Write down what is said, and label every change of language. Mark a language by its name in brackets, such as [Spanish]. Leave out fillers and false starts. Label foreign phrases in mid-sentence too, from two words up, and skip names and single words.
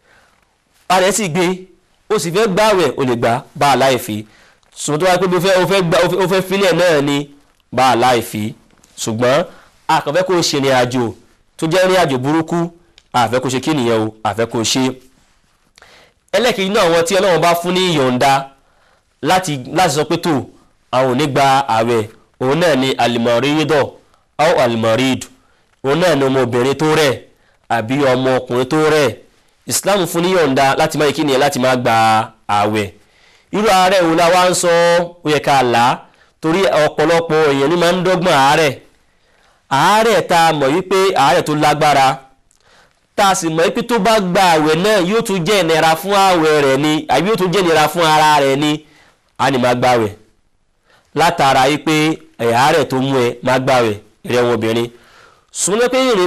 [Yoruba] ara ẹ̀ sì gbé ó sì fẹ́ gbààwẹ̀ ó lè gbà bá a láì fi ṣùgbọ́n tó wáyé pé ó fẹ́ filẹ̀ náà ni bá a láì fi ṣùgbọ́n àkànfẹ́ kó ṣe ìrìn àjò tó jẹ́ ìrìn àjò burúkú àfẹ́ kó ṣe kí nìyẹn o àfẹ́ kó ṣe ẹlẹ́kìí náà àwọn tí Ọlọ́run bá fún ní ìyọ̀ǹda láti sọ pé tó àwọn ò ní gba àwẹ̀ òun náà ni [Arabic] المريض أو المريض [Yoruba] òun náà ni ọmọbìnrin tó rẹ̀ àbí ọmọ ọkùnrin tó rẹ̀ Islam fún ní ìyọ̀ǹda láti máa kí nìyẹn láti máa gba àwẹ̀ irú àárẹ̀ òun la wá ń sọ ó yẹ ká là á torí ọ̀pọ̀lọpọ̀ èèyàn ní máa ń dọ́gbọ́n àárẹ̀ tá a mọ̀ wípé àárẹ̀ tó lágbára tá a sì mọ̀ wípé tó bá gba àwẹ̀ náà yóò tún jẹ́ ìnira fún àwẹ̀ rẹ̀ ni àbí yóò tún jẹ́ ìnira fún ara rẹ̀ ni a ní máa gbàwẹ̀ látara wípé àárẹ̀ tó mú ẹ máa gbàwẹ̀ rẹ̀ wọn obìnrin súnmọ́ pé